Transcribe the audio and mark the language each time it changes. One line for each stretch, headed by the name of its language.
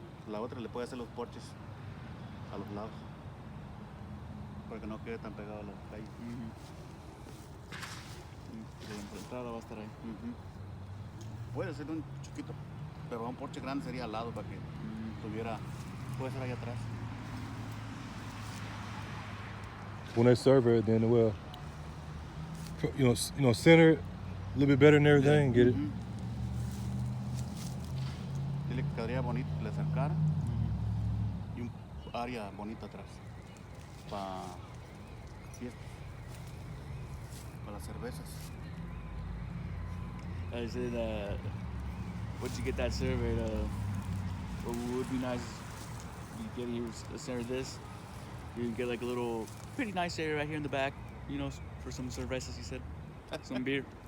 Spanish: La otra le puede hacer los porches a los lados para que no quede tan pegado a la calle. La entrada va a estar ahí. Puede ser un chiquito, pero un porche grande sería al lado para que tuviera. Puede ser ahí atrás.
English: When they survey it, then we'll, center it a little bit better and everything, get it.
Spanish: Dile que quedaría bonito que le acercara y un área bonita atrás para fiestas, para las cervezas.
English: I said, once you get that surveyed, what would be nice, you get here a center of this, you can get like a little, pretty nice area right here in the back, for some cervezas, he said, some beer.